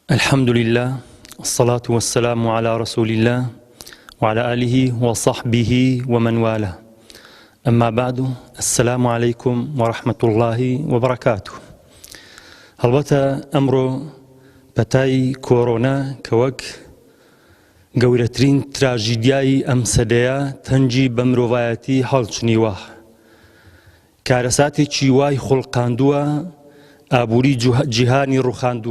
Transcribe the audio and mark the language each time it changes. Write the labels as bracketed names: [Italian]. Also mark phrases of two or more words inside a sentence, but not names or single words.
[Arabic] الحمد لله الصلاة والسلام على رسول الله وعلى آله وصحبه ومن والاه أما بعد السلام عليكم ورحمة الله وبركاته. [Central Kurdish] هەڵبەتە ئەمڕۆ بەتای کۆڕۆنا کە وەک گەورەترین تراژیدیای ئەم سەدەیە تەنجی بە مرۆڤایەتی هەڵچنیوە، کارەساتێکی وای خوڵقاندووە، ئابووری جیهانی ڕوخاندووە.